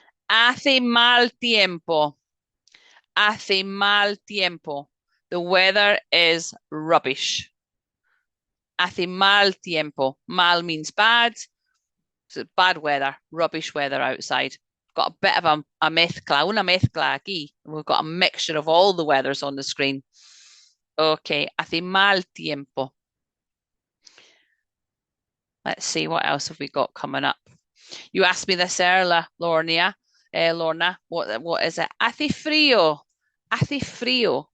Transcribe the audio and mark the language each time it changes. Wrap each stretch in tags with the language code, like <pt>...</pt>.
<es>Hace mal tiempo. Hace mal tiempo.</es> <en>The weather is rubbish.</en> <es>Hace mal tiempo.</es> <en>Mal means bad. So bad weather, rubbish weather outside. Got a bit of a mezcla,</en> <es>una mezcla aquí.</es> <en>We've got a mixture of all the weathers on the screen. Okay,</en> <es>hace mal tiempo.</es> <en>Let's see, what else have we got coming up? You asked me this earlier, Lorna. What is it?</en> <es>Hace frío. Hace frío.</es>